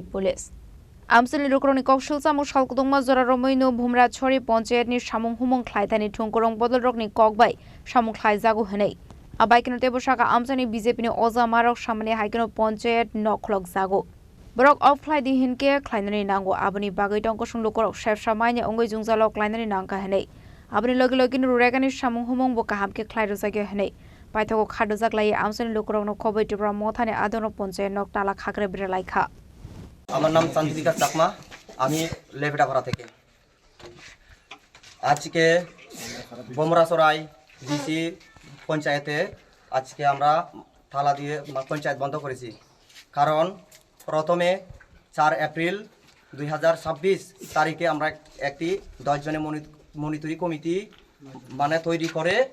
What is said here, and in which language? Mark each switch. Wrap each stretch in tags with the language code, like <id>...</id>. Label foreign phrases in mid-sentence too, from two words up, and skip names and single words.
<trp>police Amsini lukroni kokshulsa mushal kudungma zora romoino bhumrachori ponche ni samunghumung khlaitani thungkorong bodolrokni kokbai samung khlai jagu hanei abaikino tebosaka amsani BJP ni oza marok samane haikino ponche noklok jagu Borok offline di hinke klainani nango abani bagai tongko sunglukorok chef samanya ongoi jungjalok klainani nangka hanei abani logi ruregani samunghumung bo kahamke klairo jage hanei paithoko khadojak lai amsani lukorok no khoboi tipra mothane adonok ponche nok tala khakre biralaikha</trp> <bn>আমার নাম চান্দ্রিকা চাকমা আমি লেভেটাপাড়া থেকে আজকে বোমরাসরাই ডিসি পঞ্চায়েতে আজকে আমরা থালা দিয়ে পঞ্চায়েত বন্ধ করেছি কারণ প্রথমে 4 এপ্রিল 2026 তারিখে আমরা একটি 10 জনের</bn> <en>monitory committee</en> <bn>মানে তৈরি করে</bn>